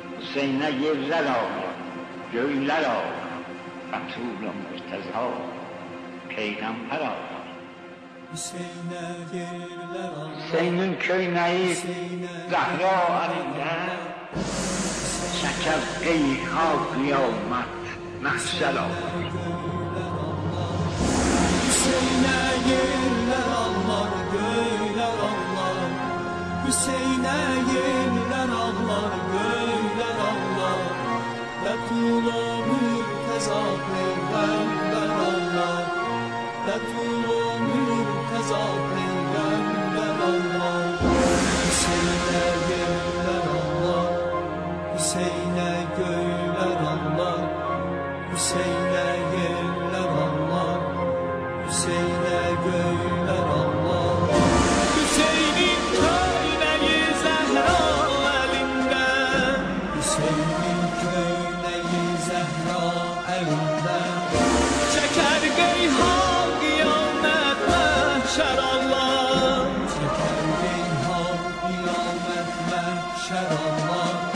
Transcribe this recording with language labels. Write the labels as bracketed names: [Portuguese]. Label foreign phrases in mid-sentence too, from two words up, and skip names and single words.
[Turkish] Hüseyin'e yerler ağlar, göyler ağlar, Resul-i Murteza, Peygamber ağlar. [Azerbaijani] Hüseyin'in köynəyi Zəhra əlində, çəkər qeyha qiyamət, məhşər ağlar. [Turkish] Hüseyin'e yerler ağlar, göyler ağlar. Hüseyin'e yerler ağlar, göyler ağlar. Resul-i Murteza Peygamber ağlar. Resul-i Murteza Peygamber ağlar. Hüseyin'e yerler ağlar, Hüseyin'e göyler ağlar. Hüseyin'e yerler ağlar, Hüseyin'e göyler ağlar. [Azerbaijani] Hüseyin'in köynəyi Zəhra əlində, Hüseyin'in köynəyi Zəhra əlində. Çəkər qeyha qiyamət məhşər ağlar, çəkər qeyha qiyamət məhşər ağlar.